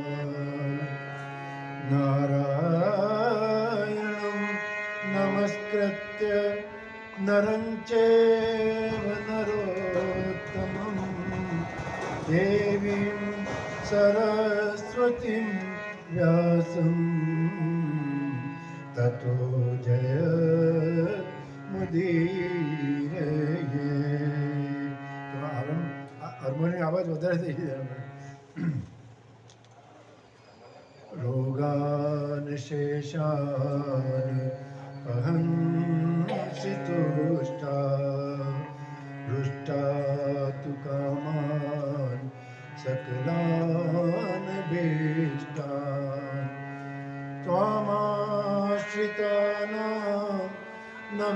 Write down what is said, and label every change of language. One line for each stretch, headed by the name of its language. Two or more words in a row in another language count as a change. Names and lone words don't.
Sanskrit: नारायणं नमस्कृत्य नरं चैव नरोत्तमं देवीं सरस्वतीं व्यासं ततो जयमुदीरये।
Gujarati: હાર્મોનિયમ અવાજ વધારે થઈ જાય.
Sanskrit: रोगान शेषान अहंसि तुष्टा रुष्टा तु कामान् सकलान् भीष्टान् त्वामाश्रितानां न